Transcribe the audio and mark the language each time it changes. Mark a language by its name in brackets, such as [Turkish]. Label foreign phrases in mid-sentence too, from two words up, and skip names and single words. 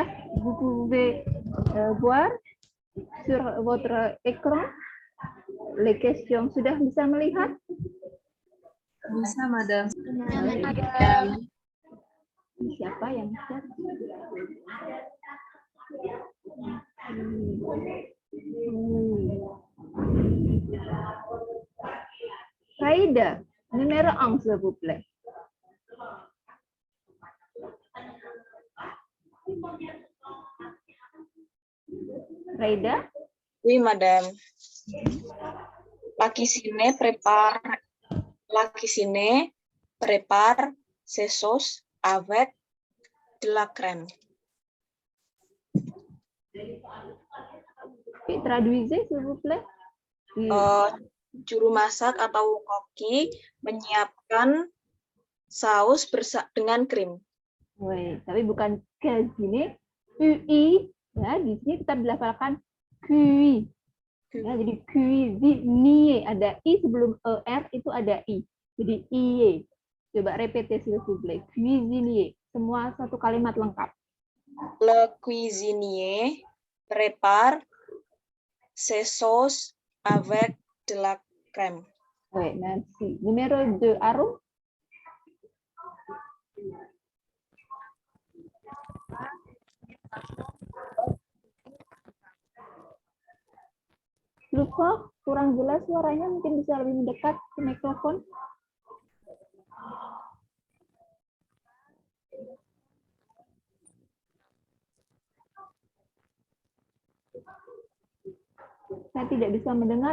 [French] que vous pouvez voir sur votre écran les questions. [Indonesian] Sudah bisa melihat? Bisa, madam. Siapa yang chat? [French] Raida, numéro 1, s'il vous plaît. Raida? Oui, madame. La cuisine prépare ces sauces avec de la crème. Traduisez, s'il vous plaît. [Indonesian] Juru masak atau koki menyiapkan saus dengan krim. Woi, tapi bukan cuisine, UI, ya di sini kita dilafalkan cuit. Ya, jadi cuisinier ada i sebelum er itu ada i. Jadi iye. Coba repetisi [French] s'il vous plaît. [Indonesian] Cuisinier. Semua satu kalimat lengkap. [French] Le cuisinier prépare ces sauces avec de la crème. Oui, merci. Numéro 2, Arum. [Indonesian] Lupa, kurang jelas suaranya, mungkin bisa lebih mendekat ke mikrofon. Saya tidak bisa mendengar.